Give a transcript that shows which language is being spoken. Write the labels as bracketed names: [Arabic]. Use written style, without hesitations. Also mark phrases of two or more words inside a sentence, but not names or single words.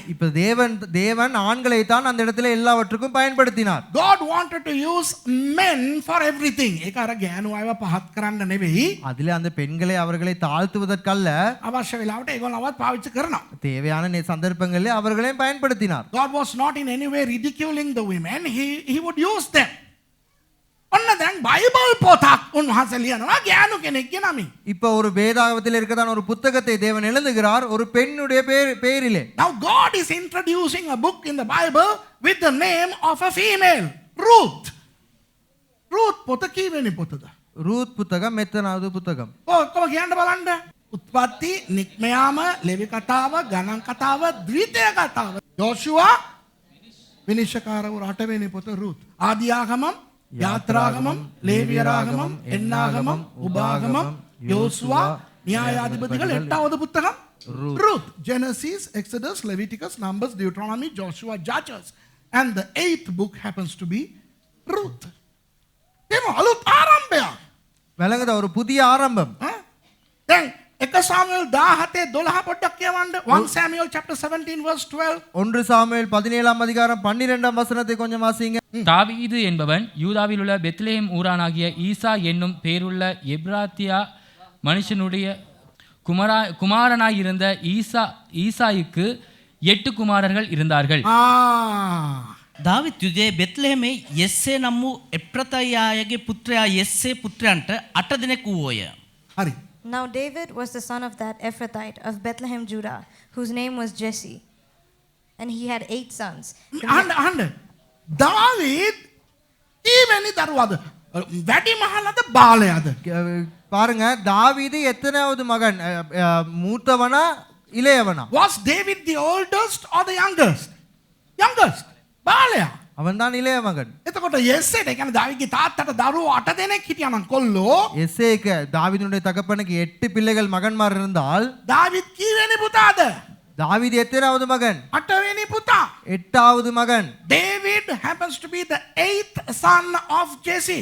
[Tamil] இப்ப தேவன் ஆண்களை தான் அந்த இடத்துல எல்லாவற்றுக்கும் பயன்படுத்தினார். [English] God wanted to use men for everything. [Sinhala] ඒක අර ගෑනු අයව පහත් කරන්න නෙවෙයි. [Tamil] அதிலே அந்த பெண்களை அவர்களை தாழ்த்துவதற்கல்ல, [Sinhala] අවශ්‍ය වෙලාවට ඒගොල්ලවත් පාවිච්චි කරනවා. [Tamil] தேவையான சந்தர்ப்பங்களில் அவர்களையும் பயன்படுத்தினார். [English] God was not in any way ridiculing the women. He would use them. [Sinhala] ඔන්න දැන් බයිබල් පොතක් උන්වහන්සේ ලියනවා ගෑනු කෙනෙක්ගේ නමින්. [Tamil] இப்ப ஒரு வேதாகமத்தில் இருக்கதான் ஒரு புத்தகத்தை தேவன் எழுதுகிறார் ஒரு பெண்ணுடைய பெயரிலே. [English] Now God is introducing a book in the Bible with the name of a female, Ruth. [Sinhala] Ruth පොත කීවෙනි පොතද? [Tamil] ரூத் புத்தகம் எத்தனாவது புத்தகம்? [Sinhala] ඔක්කොම කියන්න බලන්න. උත්පත්ති, නික්මයාම, ලෙවි කතාව, ගණන් කතාව, ද්විතීය කතාව. යෝෂුවා විනිශ්චයකාරව 8 වෙනි පොත Ruth. [Tamil] ආදියාගමම්, යාත්‍රාගමම්, ලේවියරාගමම්, එන්නාගමම්, උපාගමම්, යෝසුවා, න්‍යායාධිපතිகள் 8வது புத்தகம் Ruth. [English] Genesis, Exodus, Leviticus, Numbers, Deuteronomy, Joshua, Judges. And the 8th book happens to be Ruth. [Sinhala] එම අලුත් ආරම්භයක්. [Tamil] விளங்குதா? ஒரு புதிய ஆரம்பம். [Sinhala] දැන් 1 සාමුවෙල් 17:12 පොඩ්ඩක් කියවන්න. [English] 1 Samuel chapter 17 verse 12. [Tamil] 1 சாமுவேல் 17ஆம் அதிகாரம் 12ஆம் வசனத்தை கொஞ்சம் வாசிங்க. தாவீது என்பவன் யூதாவில் உள்ள பெத்லெஹேம் ஊரானாகிய ஈசா என்னும் பேருள்ள எப்ராத்தியா மனுஷனுடைய குமாரனாயிருந்த ஈசாய்க்கு 8 குமாரர்கள் இருந்தார்கள். [Sinhala] දාවිත් යුදේ බෙත්ලෙහෙමේ යෙස්සේ නම් වූ එප්‍රතයායගේ පුත්‍රයා යෙස්සේ පුත්‍රයන්ට 8 දෙනෙකු වූය. හරි. [English] Now David was the son of that Ephrathite of Bethlehem, Judah, whose name was Jesse. And he had 8 sons. [Sinhala] අහන්න. දාවීද් ඊවැනි දරුවාද? වැඩි මහලද බාලයාද? [Tamil] பாருங்க, தாவீது எத்தனாவது மகன்? மூத்தவனா இளையவனா? [English] Was David the oldest or the youngest? Youngest. [Sinhala] බාලයා. [Tamil] அவன் தான் இளைய மகன். [Sinhala] එතකොට යෙස්සේට කියන්නේ දාවීද්ගේ තාත්තට දරුවෝ 8 දෙනෙක් හිටියා නම් කොල්ලෝ [Tamil] எசேக்கு தாவீதுடைய தகப்பனுக்கு 8 பிள்ளைகள் மகன்மார் இருந்தால் [Sinhala] දාවීද් කීවෙනි පුතාද? [Tamil] தாவீது எத்தனாவது மகன்? [Sinhala] 8 වෙනි පුතා. [Tamil] 8வது மகன். [English] David happens to be the 8th son of Jesse.